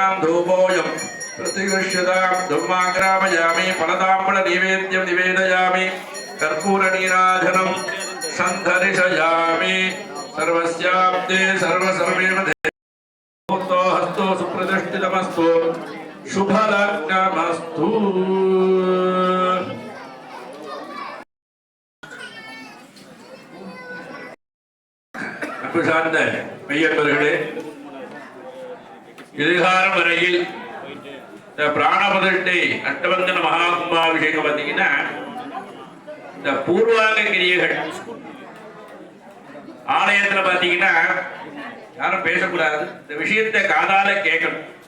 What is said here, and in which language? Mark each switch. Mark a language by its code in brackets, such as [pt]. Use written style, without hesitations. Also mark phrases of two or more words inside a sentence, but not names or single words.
[sa] धूपोऽयं प्रतिगृह्यतां धूपमाघ्रापयामि फलताम्बूल नैवेद्यं निवेदयामि कर्पूरनीराजनं सन्दर्शयामि सर्वस्याब्दे सर्वसर्वेण देवतो हस्तो सुप्रतिष्ठितमस्तु शुभलग्नमस्तु [ta] அன்பு சார்ந்த மெய்யன்பர்களே, இதுகாரம் வரையில் இந்த பிராணபதிஷ்டை அஷ்டபந்தன மகா கும்பாபிஷேகம் பார்த்தீங்கன்னா இந்த பூர்வாங்க கிரியைகள் ஆலயத்தில் பார்த்தீங்கன்னா யாரும் பேசக்கூடாது, இந்த விஷயத்தை காதால கேட்கணும்.